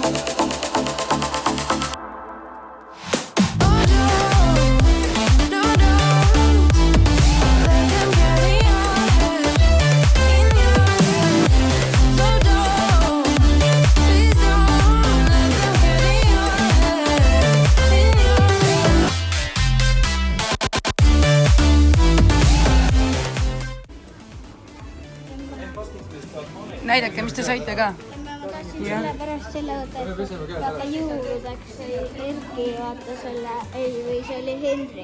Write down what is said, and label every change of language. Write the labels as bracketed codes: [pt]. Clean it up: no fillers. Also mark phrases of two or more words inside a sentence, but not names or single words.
[en] Oh, don't let them get in your head. So please don't let them get in your head. [et] Näidake, mis te saite ka? Ma tahtsin Jah. sellepärast selle võtta, aga jõuludeks Erki vaata selle, või see oli Henri.